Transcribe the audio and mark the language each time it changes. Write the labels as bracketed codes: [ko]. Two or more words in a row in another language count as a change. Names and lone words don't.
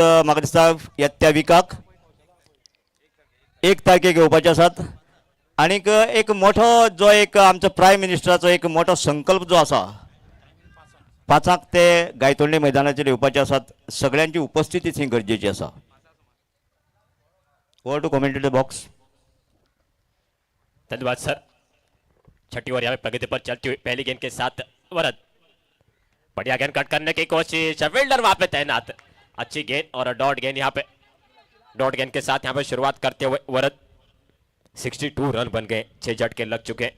[kok] म्हाका दिसता येत्या विकाक 1 तारखेक येवपाचे आसात। आनीक एक मोठो जो एक आमचो प्रायम मिनिस्टराचो एक मोठो संकल्प जो आसा, 5 ते गायतोंडे मैदानाचेर येवपाचे आसात। सगळ्यांची उपस्थिती थंय गरजेची आसा। [en] Over to commentator box. [hi] धन्यवाद सर। 6ठी ओवर यहाँ पे प्रगति पर चलती हुई पहली गेंद के साथ वरद, बढ़िया गेंद कट करने की कोशिश, फील्डर वहां पे तैनात, अच्छी गेंद और डॉट गेंद यहाँ पे। डॉट गेंद के साथ यहाँ पे शुरुआत करते हुए वरद, 62 रन बन गए, 6 झटके लग चुके हैं।